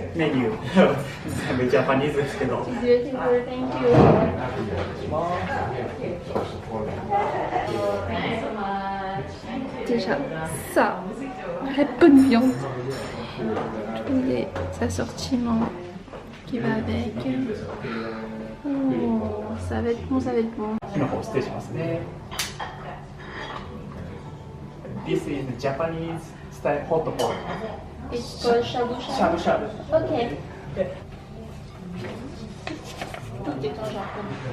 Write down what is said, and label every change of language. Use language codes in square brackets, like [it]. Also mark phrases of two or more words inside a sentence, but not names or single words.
[ja] メニュー全部ジャパニーズですけど。 [fr] Déjà, ça, très bonne viande. Tous les assortiments qui va avec. Oh, ça va être bon, ça va être bon. [ja] 火の方失礼しますね。 [en] This is Japanese style hot pot. It's called shabu shabu. [ja] しゃぶしゃぶ。 [fr] Ok. Tout est en japonais.